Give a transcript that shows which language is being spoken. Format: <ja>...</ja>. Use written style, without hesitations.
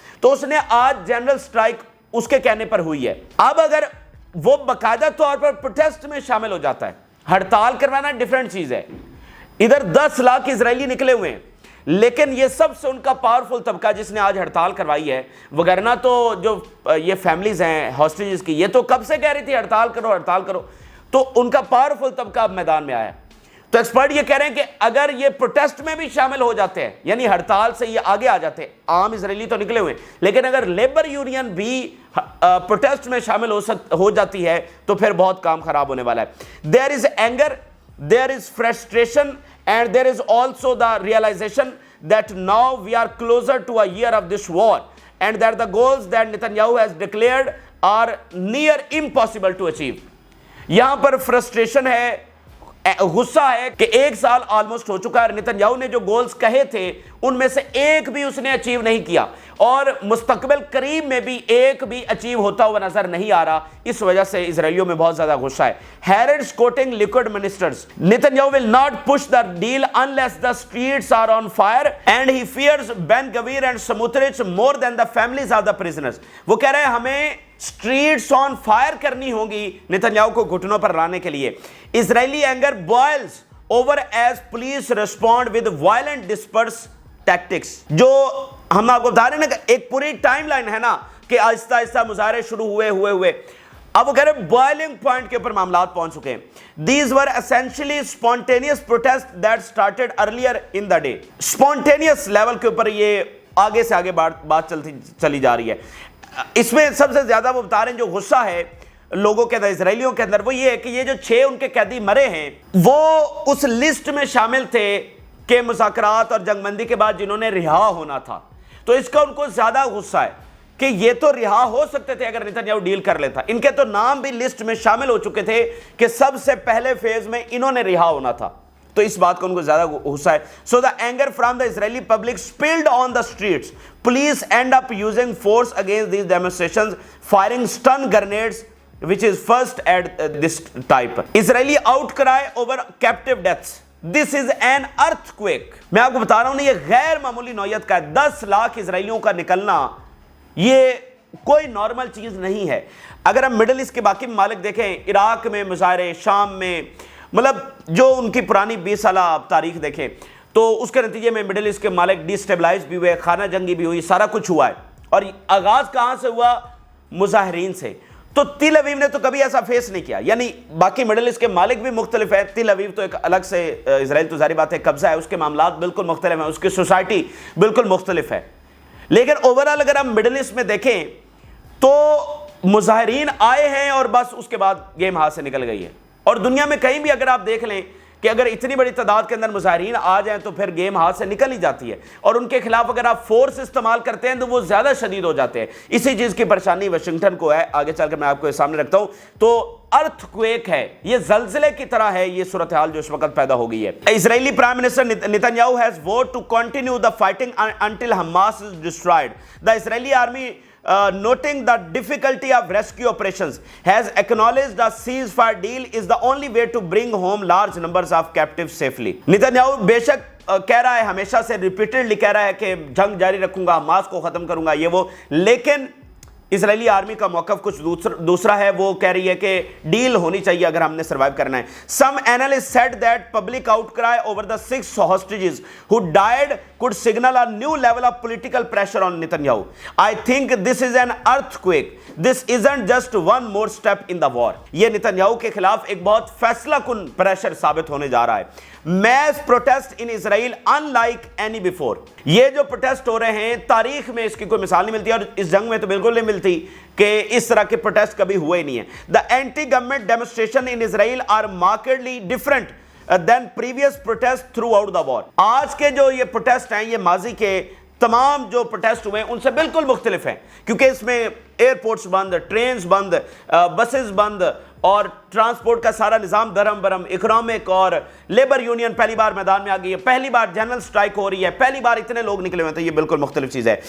<ur>تو اس نے آج جنرل سٹرائک اس کے کہنے پر ہوئی ہے. اب اگر وہ باقاعدہ طور پر پروٹیسٹ میں شامل ہو جاتا ہے, ہڑتال کروانا ڈیفرنٹ چیز ہے, ادھر 10 لاکھ اسرائیلی نکلے ہوئے ہیں, لیکن یہ سب سے ان کا پاورفل طبقہ جس نے آج ہڑتال کروائی ہے, وگرنہ تو جو یہ فیملیز ہیں ہاسٹیجز کی یہ تو کب سے کہہ رہی تھی ہڑتال کرو ہڑتال کرو, تو ان کا پاورفل طبقہ اب میدان میں آیا. تو ایکسپرٹ یہ کہہ رہے ہیں کہ اگر یہ پروٹیسٹ میں بھی شامل ہو جاتے ہیں, یعنی ہڑتال سے یہ آگے آ جاتے ہیں, عام اسرائیلی تو نکلے ہوئے ہیں, لیکن اگر لیبر یونین بھی پروٹیسٹ میں شامل ہو جاتی ہے تو پھر بہت کام خراب ہونے والا ہے.</ur> <en>There is anger, there is frustration, and there is also the realization that now we are closer to a year of this war and that the goals that Netanyahu has declared are near impossible to achieve.</en> <ur>یہاں پر frustration ہے, غصہ ہے کہ 1 سال almost ہو چکا ہے, Netanyahu نے جو گولز کہے تھے ان میں سے ایک بھی اس نے اچیو نہیں کیا اور مستقبل قریب میں بھی ایک بھی اچیو ہوتا ہوا نظر نہیں آ رہا. اس وجہ سے اسرائیلیوں میں بہت زیادہ غصہ ہے.</ur> <en>Harrods quoting liquid ministers, Netanyahu will not push the deal unless the streets are on fire and he fears Ben Gvir and Smotrich more than the families of the prisoners.</en> <ur>وہ کہہ رہے ہیں ہمیں</ur> <en>streets on fire</en> <ur>کرنی ہوگی Netanyahu کو گھٹنوں پر لانے کے لیے.</ur> <en>Israeli anger boils over as police respond with violent disperse tactics.</en> <ur>جو ہم آپ کو بتا رہے ہیں نا کہ ایک پوری ٹائم لائن ہے نا کہ آہستہ آہستہ مظاہرے شروع ہوئے اب وہ کہہ رہے ہیں بوائلنگ پوائنٹ کے اوپر معاملات پہنچ چکے ہیں.</ur> <en>These were essentially spontaneous protests that started earlier in the day.</en> <ur>Spontaneous level کے اوپر یہ آگے سے آگے بات چلی جا رہی ہے. اس میں سب سے زیادہ وہ بتا رہے ہیں جو غصہ ہے لوگوں کے اندر, اسرائیلیوں کے اندر, وہ یہ ہے کہ یہ جو 6 ان کے قیدی مرے ہیں وہ اس لسٹ میں شامل تھے کہ مذاکرات اور جنگ بندی کے بعد جنہوں نے رہا ہونا تھا. تو اس کا ان کو زیادہ غصہ ہے کہ یہ تو رہا ہو سکتے تھے اگر نتنیاہو ڈیل کر لیتا. ان کے تو نام بھی لسٹ میں شامل ہو چکے تھے کہ سب سے پہلے فیز میں انہوں نے رہا ہونا تھا. تو اس بات کو ان کو زیادہ غصہ ہے.</ur> <en>So the anger from the Israeli public spilled on the streets. Police end up using force against these demonstrations, firing stun grenades, which is first at this type. Israeli outcry over captive deaths. This is an earthquake.</en> <ur>میں آپ کو بتا رہا ہوں یہ غیر معمولی نوعیت کا ہے. 10 لاکھ اسرائیلیوں کا نکلنا یہ کوئی نارمل چیز نہیں ہے. اگر ہم مڈل ایسٹ کے باقی ممالک دیکھیں, عراق میں مظاہرے, شام میں, مطلب جو ان کی پرانی 20 سالہ تاریخ دیکھیں تو اس کے نتیجے میں مڈل ایسٹ کے ممالک ڈی اسٹیبلائز بھی ہوئے, خانہ جنگی بھی ہوئی, سارا کچھ ہوا ہے. اور آغاز کہاں سے ہوا؟ مظاہرین سے. تو تل اویو نے تو کبھی ایسا فیس نہیں کیا. یعنی باقی مڈل ایسٹ کے ممالک بھی مختلف ہے, تل اویو تو ایک الگ سے, اسرائیل تو ظاہری بات ہے قبضہ ہے, اس کے معاملات بالکل مختلف ہیں, اس کی سوسائٹی بالکل مختلف ہے. لیکن اوورال اگر ہم مڈل ایسٹ میں دیکھیں تو مظاہرین آئے ہیں اور بس اس کے بعد گیم ہاتھ سے نکل گئی ہے. اور دنیا میں کہیں بھی اگر آپ دیکھ لیں کہ اگر اتنی بڑی تعداد کے اندر مظاہرین آ جائیں تو پھر گیم ہاتھ سے نکل ہی جاتی ہے, اور ان کے خلاف اگر آپ فورس استعمال کرتے ہیں تو وہ زیادہ شدید ہو جاتے ہیں. اسی چیز کی پریشانی واشنگٹن کو ہے, آگے چل کر میں آپ کو سامنے رکھتا ہوں. تو ارتھ کویک ہے, یہ زلزلے کی طرح ہے یہ صورتحال جو اس وقت پیدا ہو گئی ہے.</ur> <en>Israeli prime minister Netanyahu has vowed to continue the fighting until Hamas is destroyed. The Israeli army noting the difficulty of rescue operations has acknowledged the ceasefire deal is the only way to bring home large numbers of captives safely.</en> <ur>نیتنیاہو بے شک کہہ رہا ہے, ہمیشہ سے repeatedly کہہ رہا ہے کہ جنگ جاری رکھوں گا, حماس کو ختم کروں گا, یہ وہ, لیکن اسرائیلی آرمی کا موقف کچھ دوسرا ہے. وہ کہہ رہی ہے کہ ڈیل ہونی چاہیے اگر ہم نے سروائیو کرنا ہے.</ur> <en>Some analysts said that public outcry over the 6 hostages who died could signal a new level of political pressure on Netanyahu. I think this is an earthquake. This isn't just one more step in the war.</en> <ur>یہ Netanyahu کے خلاف ایک بہت فیصلہ کن pressure ثابت ہونے جا رہا ہے.</ur> <en>Mass protest in Israel unlike any before.</en> <ur>یہ جو پروٹیسٹ ہو رہے ہیں تاریخ میں اس کی کوئی مثال نہیں ملتی, اور اس جنگ میں تو بالکل نہیں ملتی کہ اس طرح کے پروٹیسٹ کبھی ہوئے نہیں ہیں.</ur> <en>The anti-government demonstration in Israel are markedly different than previous protests throughout the war.</en> <ur>آج کے جو یہ پروٹیسٹ ہیں یہ ماضی کے تمام جو پروٹیسٹ ہوئے ہیں ان سے بالکل مختلف ہیں, کیونکہ اس میں ایئرپورٹس بند, ٹرینز بند, بسز بند, اور ٹرانسپورٹ کا سارا نظام درہم برہم. اکنامک اور لیبر یونین پہلی بار میدان میں آ گئی ہے, پہلی بار جنرل سٹرائک ہو رہی ہے, پہلی بار اتنے لوگ نکلے ہوئے ہیں, تو یہ بالکل مختلف چیز ہے.</ur>